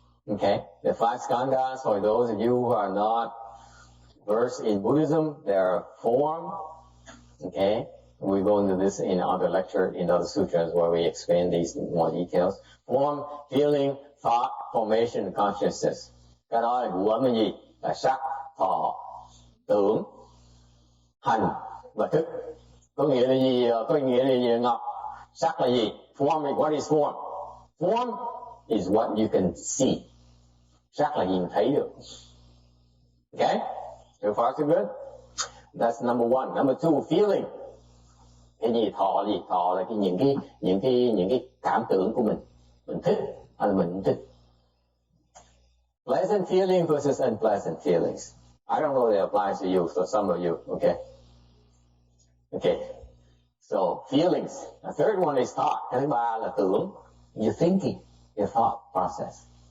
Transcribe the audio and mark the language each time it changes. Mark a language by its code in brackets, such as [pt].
[en] Okay, the 5 skandhas, for those of you who are not versed in Buddhism, they are form. Okay, we go into this in other lecture, in other sutras where we explain these in more details. Form, feeling, thought, formation, and consciousness. [vi] Cái đó là ngũ ấm là gì? Là sắc, thọ, tưởng, hành và thức. Có nghĩa là gì? Có nghĩa là gì Ngọc? Sắc là gì? [en] Form, what is form? Form is what you can see. [vi] Sắc là nhìn thấy được. [en] Okay? So far so good? That's number 1. Number 2, feeling. [vi] Cái gì thọ gì? Thọ là những cái cảm tưởng của mình. Mình thích hay là mình không thích. [en] Pleasant feeling versus unpleasant feelings. I don't know if it applies to you, so some of you, okay? Okay. So, feelings. The third one is thought. [vi] Cái thứ 3 là tưởng. [en] You're thinking, your thought process.